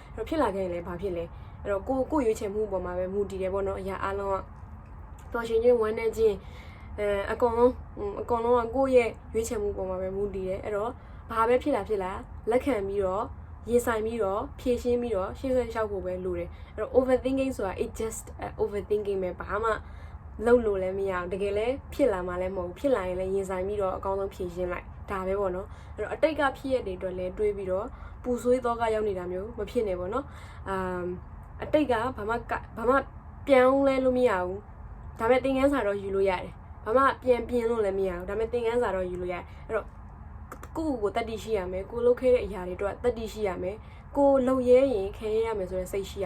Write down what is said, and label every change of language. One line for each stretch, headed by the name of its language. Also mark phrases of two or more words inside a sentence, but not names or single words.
Burmese: တော့ဖြစ်လာခဲ့ရင်လည်းဘာဖြစ်လဲအဲ့တော့ကိုရွေးချယ်မှုပေါ်မှာပဲမူတည်တယ်ပေါ့နော်အရာအလုံးကတော်ရှင်ချင်းဝမ်းနေခြင်းအကုန်လုံးကကိုယ့်ရဲ့ရွေးချယ်မှုပေါ်မှာပဲမူတည်တယ်အဲ့တော့ဘာပဲဖြစ်လာလက်ခံပြီးတော့ရင်ဆိုင်ပြီးတော့ဖြည့်ရှင်းပြီးတော့ရှေ့ဆက်လျှောက်ဖို့ပဲလိုတယ်အဲ့တော့ overthinking ဆိုတာ
English: it just overthinking
Burmese: ပဲဘာမှလုပ်လို့လည်းမရအောင်တကယ်လည်းဖြစ်လာမှလည်းမဟုတ်ဘူးဖြစ်လာရင်လည်းရင် ဆိုင်ပြီးတော့အကောင်းဆုံးဖြည့်ရှင်းလိုက်ဒါပဲပေါ့နော်အဲ့တော့အတိတ်ကဖြစ်ရတဲ့အတွက်လည်းတွေးပြီးတော့ပူဆွေးတော့ကရောက်နေတာမျိုးမဖြစ်နေပေါ့နော်အတိတ်ကဘာမှပြောင်းလဲလို့မရဘူးဒါပေမဲ့သင်ခန်းစာတော့ယူလို့ရတယ်ဘာမှပြန်ပြင်လို့လည်းမရဘူးဒါပေမဲ့သင်ခန်းစာတော့ယူလို့ရတယ်အဲ့တော့ကိုတတ်တည်ရှိရမယ်ကိုလုပ်ခဲ့တဲ့အရာတွေတော့တတ်တည်ရှိရမယ်ကိုလုံရဲရင်ခဲရရမယ်ဆိုတဲ့စိတ်ရှိရ